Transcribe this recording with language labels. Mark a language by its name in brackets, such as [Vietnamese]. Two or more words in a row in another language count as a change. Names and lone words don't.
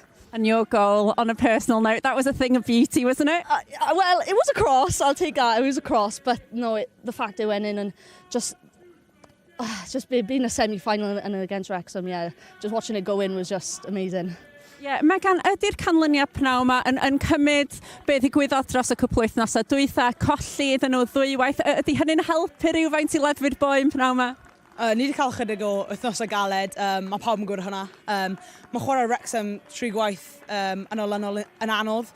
[English] And your goal, on a personal note, that was a thing of beauty, wasn't it? Well, it was a cross, I'll take that. It was a cross, but no, the fact it went in and just being a semi-final and against Wrexham, yeah, just watching it go in was just amazing. Yeah, [Welsh] Megan, ydy'r canlyniad pnaw yma yn cymryd beth ddigwyddodd dros y cwpl wythnosau dwytha, colli iddyn nhw ddwywaith, ydy hynny'n helpu rhywfaint i ledfu'r boen pnaw yma? Ni wedi cael chydig o wythnosau galed, mae pawb yn gwybod hwnna. Mae chwarae Wrexham 3 gwaith yn olynol yn anodd.